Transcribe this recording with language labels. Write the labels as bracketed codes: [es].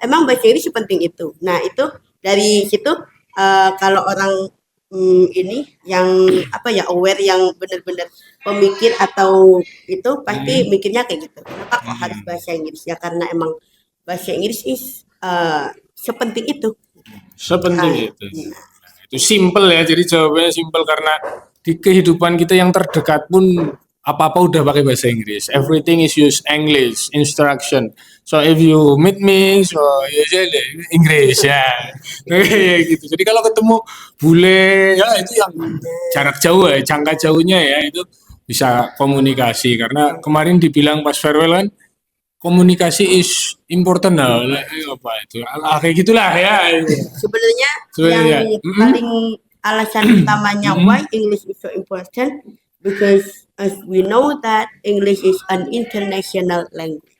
[id] Emang bahasa Inggris sepenting itu. Nah itu dari situ kalau orang ini yang aware, yang benar-benar pemikir atau itu pasti mikirnya kayak gitu. Kenapa kok harus bahasa Inggris? Ya karena emang bahasa Inggris is sepenting itu. Sepenting itu. Itu simple ya, jadi jawabannya simple karena di kehidupan kita yang terdekat pun apa-apa udah pakai bahasa Inggris. [en] Everything is use English, instruction. So if you meet me, so Inggris ya. Gitu. [id] Jadi kalau ketemu bule ya itu yang jarak jauh ya, jangka jauhnya ya itu bisa komunikasi karena kemarin dibilang pas farewell kan komunikasi is important lah, apa itu, kayak gitulah ya. Sebenarnya yang paling alasan utamanya [en] why English is so important because as we know that English is an international language.